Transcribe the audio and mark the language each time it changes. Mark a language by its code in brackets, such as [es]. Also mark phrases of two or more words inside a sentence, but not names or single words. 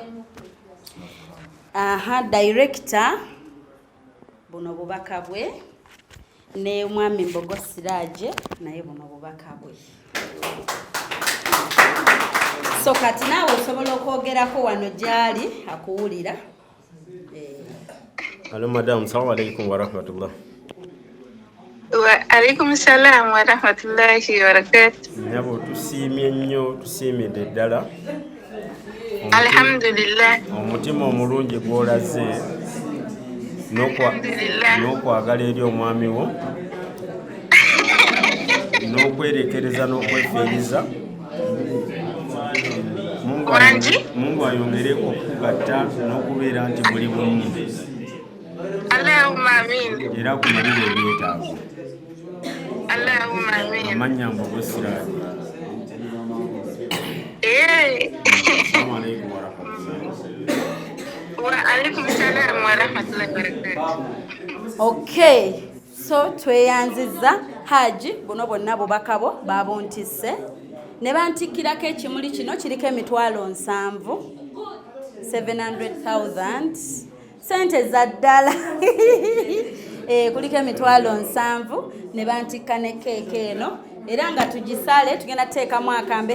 [lg] Director buno bubaka bwe. Ne mwami Mbogo Siraaje naye buno bubaka bwe. So kati naawe osobola okwogerako wano gyali akuwulira. [en] Hello madam, [ar] السلام عليكم ورحمة الله. وعليكم السلام ورحمة الله وبركاته. [lg] Nyabo tusiimye nnyo tusiimidde ddala. Alhamdulillah. Omutima omulungi gw'olaze n'okwagala eri omwami wo n'okwerekereza n'okwefiiriza. Mungu ayongere okukugatta n'okubeera nti buli bumu. [ar] اللهم آمين. [lg] Era kumalire ebyetaago. [ar] اللهم آمين. [lg] Amanya Mbogo Siraaje. [ar] السلام عليكم ورحمة الله. وعليكم السلام ورحمة الله وبركاته. [en] Okay, so [lg] tweyanziza Hajji buno bonna bubaka bo babuntisse ne bantikkirako ekimuli kino kiriko emitwalo 700,000 sente za ddala. Kuliko emitwalo 7 ne bantikka ne keeke eno era nga tugisale tugenda teekamu akambe.